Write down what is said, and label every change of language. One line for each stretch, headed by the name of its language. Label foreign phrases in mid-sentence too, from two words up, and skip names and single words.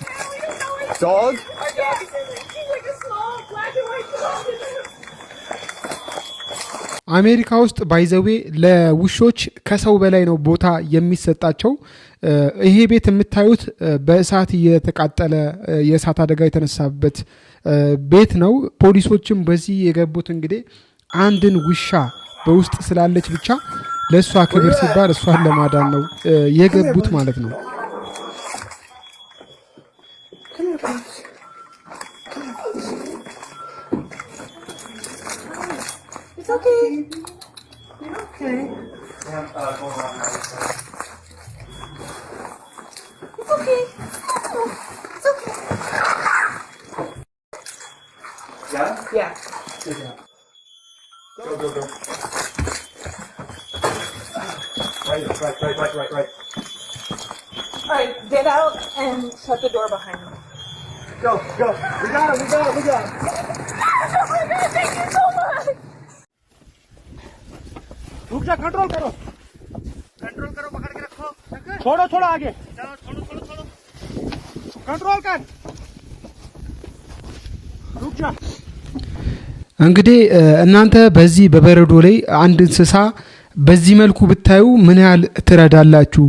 Amharic: አሜሪካ ውስጥ ባይዘዌ ለውሾች ከሰው በላይ ነው ቦታ የሚሰጣቸው። ይሄ ቤት የምታዩት በእሳት እየተቃጠለ የእሳት አደጋ የተነሳበት ቤት ነው። ፖሊሶችም በዚህ የገቡት እንግዲህ አንድን ውሻ በውስጥ ስላለች ብቻ ለሷ ክብር ሲባል እሷን ለማዳን ነው የገቡት ማለት ነው።
English: It's okay. You're okay. It's okay. It's okay. Yeah? Yeah. Go. Right. All right, get out and shut the door behind you. Go. We got it. Oh my God, thank you so much.
Hindi: रुक जा, कंट्रोल करो, पकड़ के रखो, छोड़ो थोड़ा आगे, छोड़ो, कंट्रोल कर, रुक जा।
Amharic: እንግዲህ እናንተ በዚህ በበረዶ ላይ አንድ እንስሳ በዚህ መልኩ ብታዩ ምን ያህል ትረዳላችሁ?